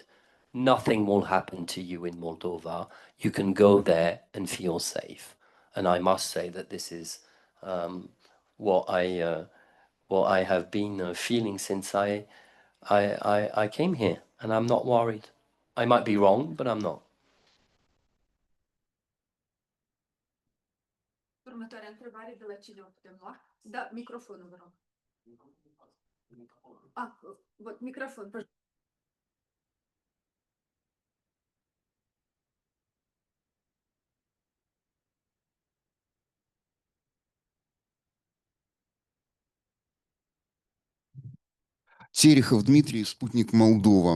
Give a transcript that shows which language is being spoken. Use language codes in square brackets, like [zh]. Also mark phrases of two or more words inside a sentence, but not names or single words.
[en] Nothing will happen to you in Moldova. You can go there and feel safe. And I must say that this is what I have been feeling since I came here. And I'm not worried. I might be wrong, but I'm not. [ro] Următoarea întrebare de la cine o putem lua? Da, microfonul, vă rog. [ru] Вот, microfon. Терехов Дмитрий, спутник Молдова.